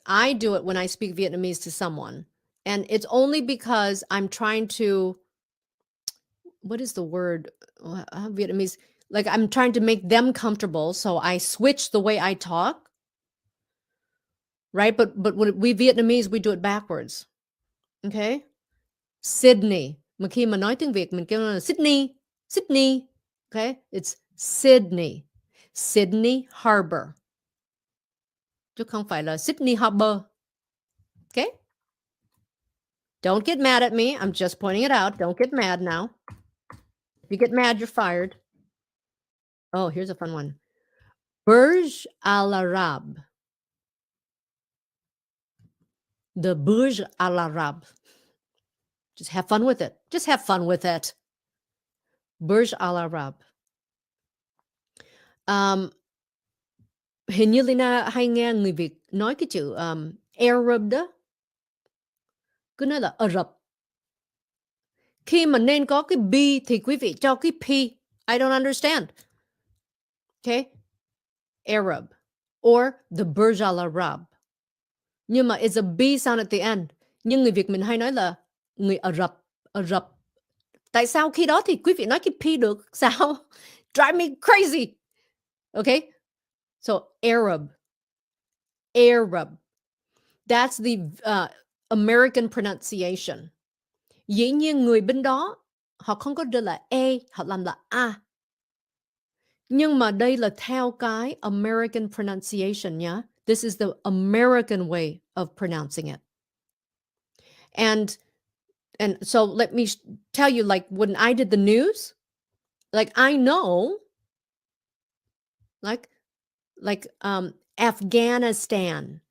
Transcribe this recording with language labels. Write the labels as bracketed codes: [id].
[en] I do it when I speak Vietnamese to someone. And it's only because I'm trying to, what is the word? Vietnamese. Like I'm trying to make them comfortable. So I switch the way I talk. Right? But when we Vietnamese, we do it backwards. Okay? Sydney. [vi] Mà khi mà nói tiếng Việt mình kêu là Sydney. [en] Sydney. Okay? It's Sydney. Sydney Harbour. [vi] Chứ không phải là Sydney Harbour. [en] Okay? Don't get mad at me. I'm just pointing it out. Don't get mad now. If you get mad, you're fired. Oh, here's a fun one. Burj Al Arab. The Burj Al Arab. Just have fun with it. Just have fun with it. Burj Al Arab. [vi] Hình như Lina hay nghe người Việt nói cái chữ Arab đó. Cứ nói là Arab. Khi mà nên có cái B thì quý vị cho cái P. [en] I don't understand. Okay? Arab. Or the Burj Al Arab. [vi] Nhưng mà [en] it's a B sound at the end. [vi] Nhưng người Việt mình hay nói là người Ả Rập. Ả Rập. Tại sao khi đó thì quý vị nói cái P được? Sao? [en] Drive me crazy. Okay? So Arab. Arab. That's the American pronunciation. [vi] Dĩ nhiên người bên đó họ không có đưa là E, họ làm là A. Nhưng mà đây là theo cái [en] American pronunciation [vi] nhá. [en] This is the American way of pronouncing it. And so let me tell you, like when I did the news, like I know, like Afghanistan.